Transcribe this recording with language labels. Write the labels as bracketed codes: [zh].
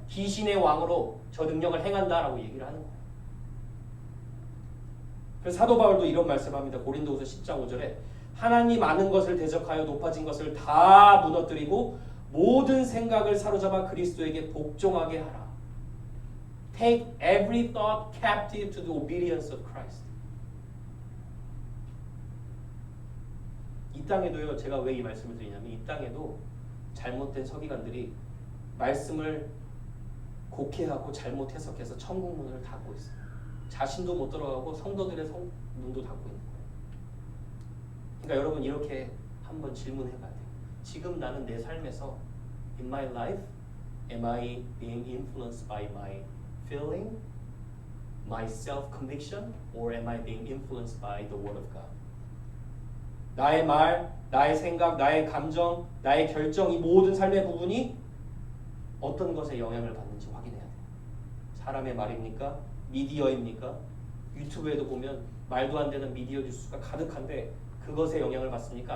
[ko] 귀신의 왕으로 저 능력을 행한다라고 얘기를 하는 거예요. 그래서 사도 바울도 이런 말씀합니다. 고린도후서 10장 5절에 하나님 아는 것을 대적하여 높아진 것을 다 무너뜨리고 모든 생각을 사로잡아 그리스도에게 복종하게 하라. [en] Take every thought captive to the obedience of Christ. [ko] 이 땅에도요. 제가 왜 이 말씀을 드리냐면 이 땅에도 잘못된 서기관들이 말씀을 곡해하고 잘못 해석해서 천국 문을 닫고 있어요. 자신도 못 들어가고 성도들의 문도 닫고 있는 거예요. 그러니까 여러분 이렇게 한번 질문해봐야 돼요. 지금 나는 내 삶에서 [en] in my life am I being influenced by my feeling, my self-conviction, or am I being influenced by the Word of God? [ko] 나의 말, 나의 생각, 나의 감정, 나의 결정 이 모든 삶의 부분이 어떤 것에 영향을 받는지 확인해야 돼요. 사람의 말입니까? 미디어입니까? 유튜브에도 보면 말도 안 되는 미디어 뉴스가 가득한데 그것에 영향을 받습니까?